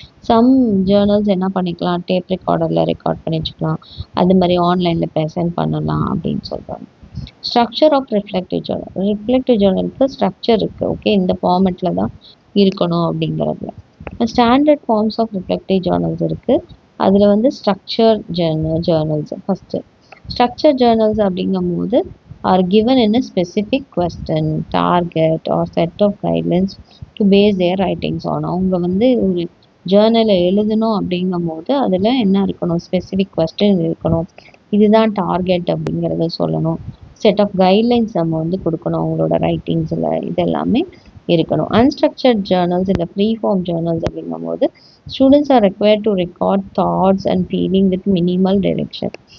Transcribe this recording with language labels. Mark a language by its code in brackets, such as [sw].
[ta] Some journals என்ன பண்ணிக்கலாம், tape ரெக்கார்டரில் record பண்ணி வச்சுக்கலாம், அது மாதிரி ஆன்லைனில் ப்ரெசென்ட் பண்ணலாம் அப்படின்னு சொல்கிறாங்க. Structure of reflective Journal. Reflective ஜேர்னலுக்கு structure இருக்குது. ஓகே, இந்த ஃபார்மெட்டில் தான் இருக்கணும் அப்படிங்கிறதுல. Standard forms of reflective journals இருக்குது. அதில் வந்து structure journals first. Structure journals அப்படிங்கும்போது [en] are given in a specific question, target or set of guidelines to base their writings on. [ta] அவங்க வந்து ஒரு ஜேர்னலை எழுதணும் அப்படிங்கும் போது அதில் என்ன இருக்கணும், ஸ்பெசிஃபிக் கொஸ்டின் இருக்கணும், இதுதான் டார்கெட் அப்படிங்கிறத சொல்லணும், செட் ஆஃப் கைட்லைன்ஸ் நம்ம வந்து கொடுக்கணும் அவங்களோட ரைட்டிங்ஸில், இதெல்லாமே இருக்கணும். அன்ஸ்ட்ரக்சர்ட் ஜேர்னல்ஸ் இல்லை ஃப்ரீ ஃபார்ம் ஜேர்னல்ஸ் அப்படிங்கும் போது [en] Students are required to record thoughts and feeling with minimal direction.